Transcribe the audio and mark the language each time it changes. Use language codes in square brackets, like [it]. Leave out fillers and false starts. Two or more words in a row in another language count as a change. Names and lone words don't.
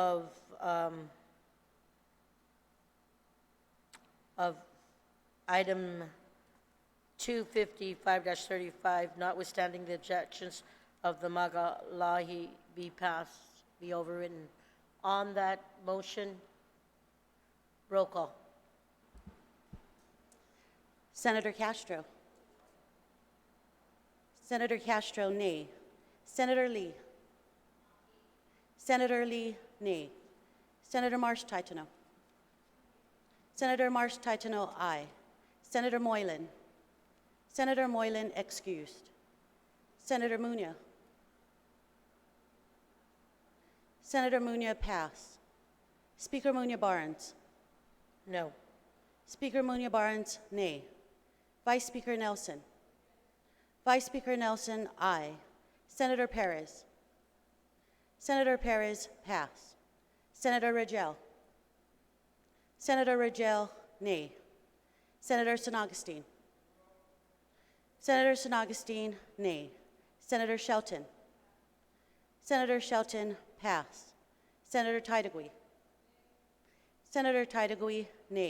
[en] of item 255-35, notwithstanding the objections of the Magalahi, be passed, be overridden. On that motion, roll call. Senator Castro. Senator Castro, nay. Senator Lee. Senator Lee, nay. Senator Marsh-Titano. Senator Marsh-Titano, aye. Senator Moylan. Senator Moylan, excused. Senator Munya. Senator Munya, pass. Speaker Munya Barnes. No. Speaker Munya Barnes, nay. Vice Speaker Nelson. Vice Speaker Nelson, aye. Senator Perez. Senator Perez, pass. Senator Rangel. Senator Rangel, nay. Senator San Augustine. Senator San Augustine, nay. Senator Shelton. Senator Shelton, pass. Senator Titagui. Senator Titagui, nay.